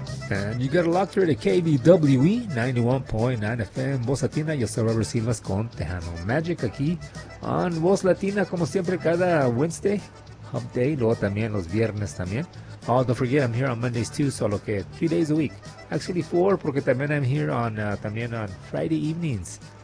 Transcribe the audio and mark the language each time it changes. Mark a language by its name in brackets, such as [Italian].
[English] And you get a lot through the KBWE 91.9 FM, Voz Latina. [Spanish] Yo soy Robert Silvas con Tejano Magic aquí on Voz Latina, como siempre, cada Wednesday, Hump Day, luego también los viernes también. [English] Oh, don't forget, I'm here on Mondays too, [Spanish] solo que [English] 3 days a week. Actually, 4, [Spanish] porque también [English] I'm here on [Spanish] también [English] on Friday evenings.